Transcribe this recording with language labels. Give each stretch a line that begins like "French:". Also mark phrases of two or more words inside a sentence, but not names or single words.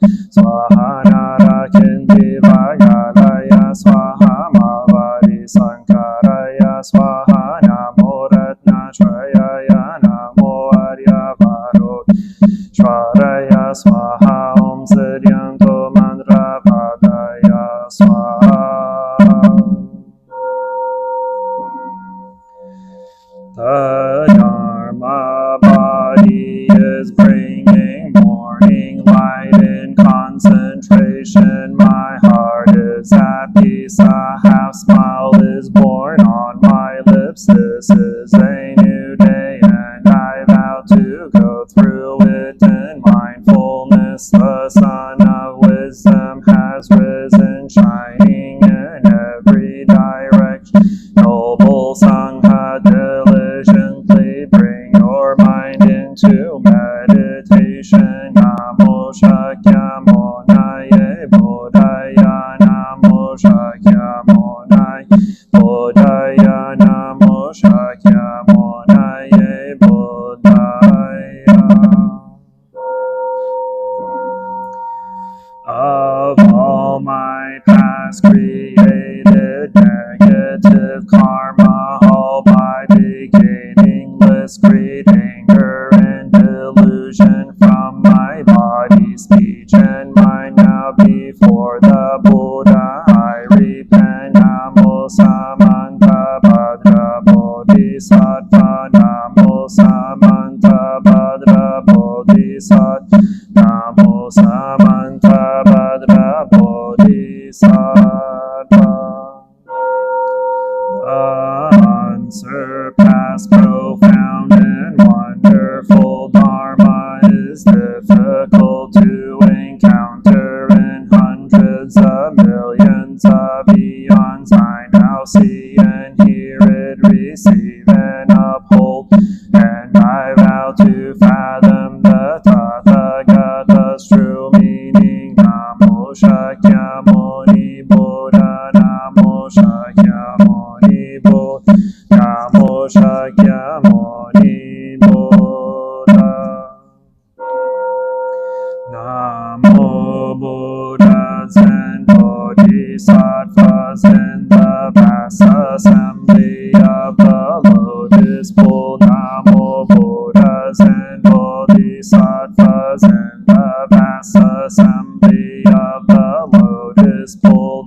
Sanskrit: Swaha Narakindivagalaya Swaha Mavadi Sankaraya Swaha Namo Ratnashrayaya Namo Aryavaro Shvaraya Swaha Om Siddhyanto Mantra Padaya Swaha.
English: The Dharma body is bringing morning light in concentration. My heart is at peace. A half smile is born on my lips. This is a new day, and I vow to go through it in mindfulness. The sun of wisdom has risen, shining in every direction. Noble Sangha, diligently bring your mind into meditation.
Sanskrit: Namo Shakyamunaya Buddhaya. Namo Shakyamunaya Buddhaya. Namo Shakyamunaya Buddhaya.
English: Of all my past created negative karma, all by beginning greed, anger, and delusion from my body, speech, and mind. Now before the Buddha I repent.
Sanskrit: Namo Samanta Bhadra Bodhisattva. Namo Samanta Bhadra Bodhisattva. Namo Samanta Bhadra Bodhisattva.
English: Unsurpassed, profound, and wonderful Dharma is difficult to encounter in hundreds of millions of eons. I now see and hear it, receive and uphold, and I vow to fathom the Tathagata's true meaning.
Sanskrit: Namo Shakyamuni Buddha. Namo Shakyamuni Buddha. Namo Shakyamuni Buddha.
English: Namo Buddhas and Bodhisattvas in the vast assembly of the lotus pool. Namo Buddhas and Bodhisattvas in the vast assembly of the lotus pool.